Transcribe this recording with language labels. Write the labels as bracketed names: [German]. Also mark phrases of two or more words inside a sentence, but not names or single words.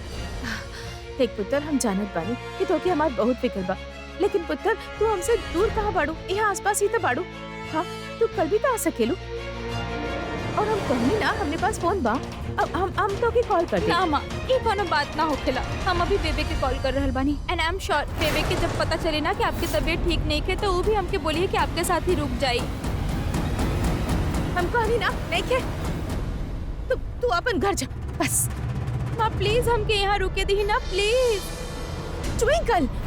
[Bhojpuri] देख पुत्र, हम जानत बानी कि तोके हमार बहुत फिक्र बा, लेकिन पुत्र तू हमसे दूर कहाँ बाड़ू, यहाँ आसपास ही तो बाड़ू। हाँ, तू कल भी तो आ सकेलू। और हम कहनी ना, हमने पास फोन बा, अब हम तोके कॉल कर दे। ना माँ, ये कोनो बात ना होखेला। हम अभी बेबे के कॉल कर रहल बानी, [English] And I am sure [Bhojpuri] बेबे के जब पता चले ना कि आपकी तबीयत ठीक नहीं है तो वो भी हमके बोली है कि आपके साथ ही रुक जाई। हम कहनी ना, नहीं के तू अपन घर जा बस। माँ प्लीज हमके यहाँ रुके दी ना, प्लीज। ट्विंकल,